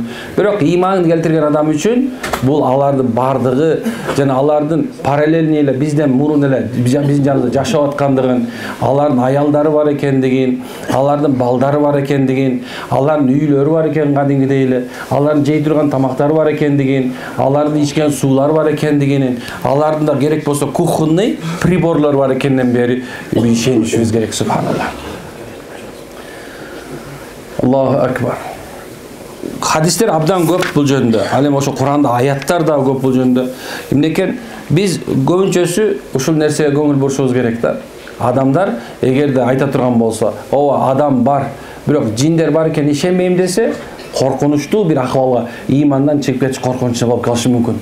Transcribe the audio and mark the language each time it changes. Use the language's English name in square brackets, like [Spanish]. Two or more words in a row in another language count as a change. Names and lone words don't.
[Kyrgyz] Бирок иман келтирген адам үчүн бул алардын бардыгы жана алардын параллельный эле бизден мурун эле биздин жаныбызда жашап аткандыгын, алардын аялдары бар экендигин, алардын балдары бар экендигин, алардын үйлөрү бар экен кадимгидей эле, алардын жей турган тамактары бар экендигин, алардын ичкен суулары бар экендигин, алардын да керек болсо [Russian] кухонный приборлор [Kyrgyz] бар экенден бери ишенишибиз керек. [Arabic] سبحان الله. الله أكبر. [Kyrgyz] Хадистер абдан көп бул жөнүндө. Ал эми ошо Куранда аяттар да көп бул жөнүндө. Эмнекен биз көбүнчөсү ушул нерсеге көңүл бурушубуз керек да. Адамдар эгерде айта турган болсо, ооба адам бар, бирок жиндер бар экен ишенбейм десе, коркунучтуу бир акыбалга, имандан чыгып кетиш коркунучу болуп калышы мүмкүн.